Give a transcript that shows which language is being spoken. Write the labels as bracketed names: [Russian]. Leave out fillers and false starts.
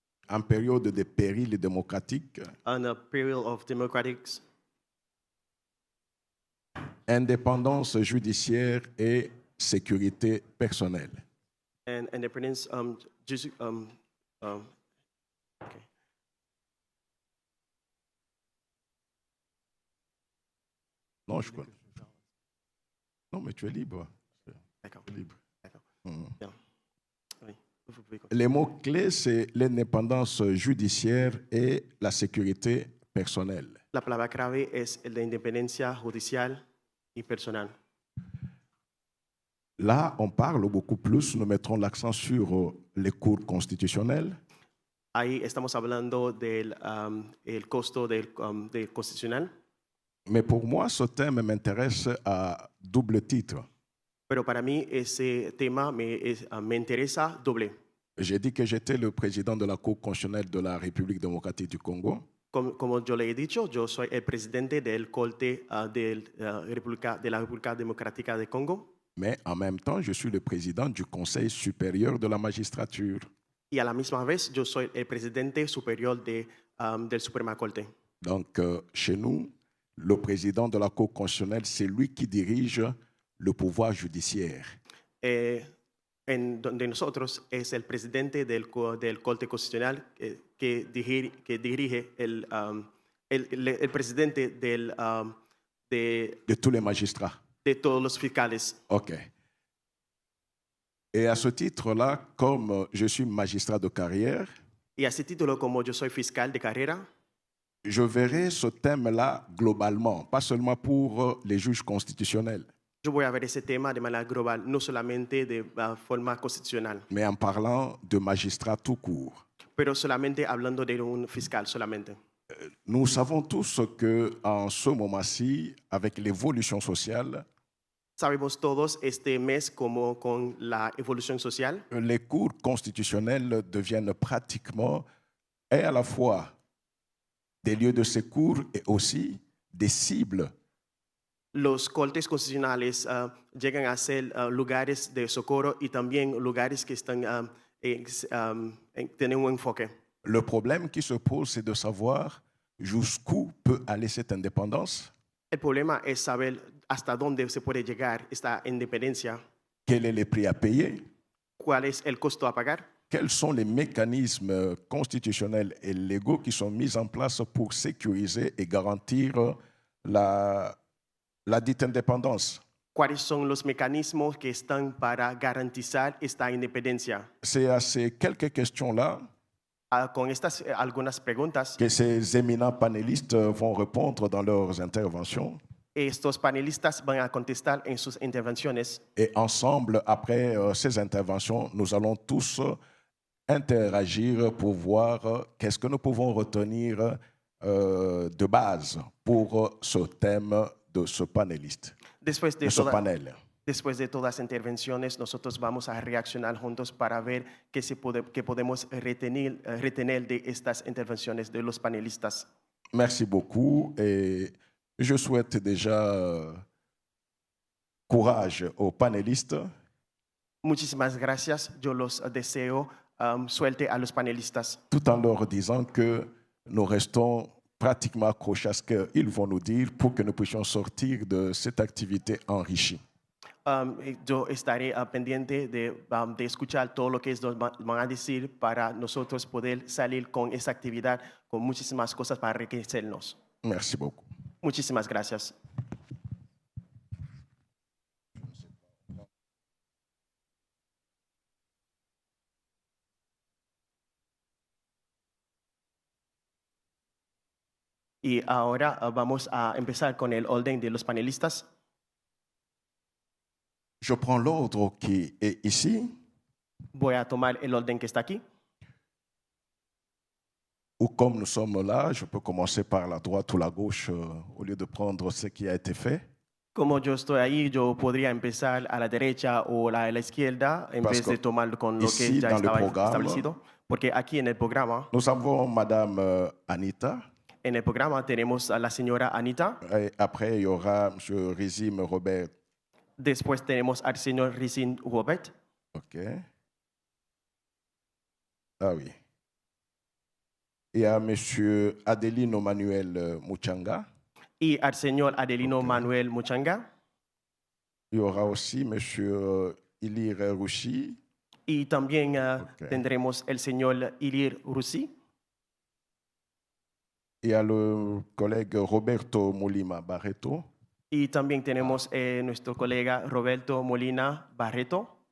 [French] En période de péril démocratique. [English] on a period of democratics. [French] Indépendance judiciaire et sécurité personnelle. [English] And independence. Okay. [French] Non, je connais. Non, mais tu es libre. D'accord. Tu es libre. D'accord. Bien. Oui. Vous pouvez continuer. Les mots-clés, c'est l'indépendance judiciaire et la sécurité personnelle. [Spanish] La palabra clave es la independencia judicial y personal. [French] Là, on parle beaucoup plus, nous mettrons l'accent sur les cours constitutionnels. [Spanish] Ahí estamos hablando del el costo del constitucional. [French] Mais pour moi, ce thème m'intéresse à double titre. [Spanish] Pero para mí ese tema me interesa doble. [French] J'ai dit que j'étais le président de la Cour constitutionnelle de la République démocratique du Congo. [Spanish] Como yo le he dicho, yo soy el presidente del Corte de la República Democrática de Congo. [French] Mais en même temps, je suis le président du Conseil supérieur de la magistrature. [Spanish] Y a la misma vez, yo soy el presidente superior del Suprema Corte. [French] Donc, chez nous, le président de la Cour constitutionnelle, c'est lui qui dirige le pouvoir judiciaire. [Spanish] En donde nosotros es el presidente del Corte Constitucional que dirige el presidente [French] De tous les magistrats. [Spanish] de todos los fiscales. OK. [French] Et à ce titre-là, comme je suis magistrat de carrière, [Spanish] Y a ese título, como yo soy fiscal de carrera, [French] je verrai ce thème-là globalement, pas seulement pour les juges constitutionnels, [Spanish] yo voy a ver ese tema de manera global, no solamente de forma constitucional, [French] mais en parlant de magistrats tout court. [Spanish] pero solamente hablando de un fiscal solamente. [French] Nous savons tous qu'en ce moment-ci, avec l'évolution sociale, [Spanish] Sabemos todos este mes como con la evolución social, [French] les cours constitutionnels deviennent pratiquement et à la fois des lieux de secours et aussi des cibles. [Spanish] los cortes constitucionales llegan a ser lugares de socorro y también lugares que están tienen un enfoque. [French] Le problème qui se pose, c'est de savoir jusqu'où peut aller cette indépendance, [Spanish] El problema es saber hasta dónde se puede llegar esta independencia, [French] quel est le prix à payer, [Spanish] cuál es el costo a pagar, [French] quels sont les mécanismes constitutionnels et légaux qui sont mis en place pour sécuriser et garantir la dite indépendance. [Spanish] cuáles son los mecanismos que están para garantizar esta independencia. [French] C'est à ces quelques questions-là [Spanish] Con estas algunas preguntas, [French] que ces éminents panélistes vont répondre dans leurs interventions. [Spanish] estos panelistas van a contestar en sus intervenciones. [French] Et ensemble, après ces interventions, nous allons tous interagir pour voir qu'est-ce que nous pouvons retenir de base pour ce thème de ce panéliste, [Spanish] Después [French] de ce panel. [Spanish] Después de todas las intervenciones, nosotros vamos a reaccionar juntos para ver qué podemos retener de estas intervenciones de los panelistas. [French] Merci beaucoup et je souhaite déjà courage aux panélistes. [Spanish] Muchísimas gracias. Yo los deseo suerte a los panelistas. [French] Tout en leur disant que nous restons pratiquement accrochés à ce qu'ils vont nous dire pour que nous puissions sortir de cette activité enrichie. [Spanish] Yo estaré pendiente de escuchar todo lo que ellos van a decir para nosotros poder salir con esa actividad, con muchísimas cosas para enriquecernos. [French] Merci beaucoup. [Spanish] Muchísimas gracias. Y ahora vamos a empezar con el orden de los panelistas. [French] Je prends l'ordre qui est ici, [Spanish] Voy a tomar el orden que está aquí. [French] ou comme nous sommes là, je peux commencer par la droite ou la gauche au lieu de prendre ce qui a été fait. [Spanish] Como yo estoy ahí, yo podría empezar a la derecha o a la izquierda en [French] Parce [Spanish] vez de [French] que [Spanish] tomar con lo [French] ici, [Spanish] que ya [French] dans le [Spanish] estaba [French] programme, [Spanish] establecido. Porque aquí en el programa [French] Madame Anita. [Spanish] En el programa tenemos a la señora Anita. [French] Et après, il y aura M. Rizine Robert. [Spanish] Después tenemos al señor Rizine Robert. OK. [French] Ah oui. Et à M. Adelino Manuel Muchanga. [Spanish] Y al señor Adelino Manuel Muchanga. [French] Il y aura aussi M. Ilir Rusi. [Spanish] Y también tendremos el señor Ilir Rusi. [French] Et à le collègue Roberto Molina Barreto. [Spanish] Y también tenemos nuestro colega Roberto Molina Barreto.